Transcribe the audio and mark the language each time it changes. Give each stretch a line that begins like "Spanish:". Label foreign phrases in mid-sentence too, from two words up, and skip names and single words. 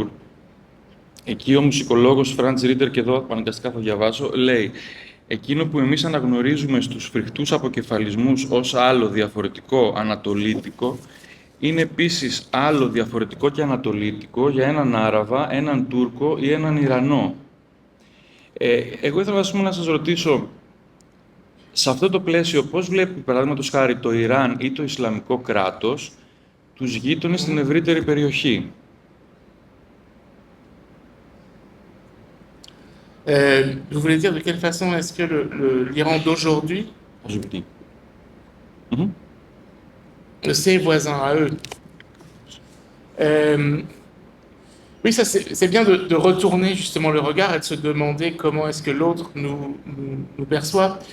Greek: Εκεί ο μουσικολόγος Φραντς Ρίτερ, και εδώ αναγκαστικά θα διαβάσω, λέει «Εκείνο που εμείς αναγνωρίζουμε στους φρικτούς αποκεφαλισμούς ως άλλο διαφορετικό ανατολίτικο, είναι επίσης άλλο διαφορετικό και ανατολίτικο για έναν Άραβα, έναν Τούρκο ή έναν Ιρανό». Εγώ ήθελα να σας ρωτήσω, σε αυτό το πλαίσιο, πώς βλέπει, παραδείγματος χάρη, το Ιράν ή το Ισλαμικό κράτος τους γείτονες στην ευρύτερη περιοχή?
French: Vous voulez dire de quelle façon est-ce que l'Iran d'aujourd'hui, ses voisins à eux? Oui, ça c'est bien de retourner justement le regard et de se demander comment est-ce que l'autre nous perçoit.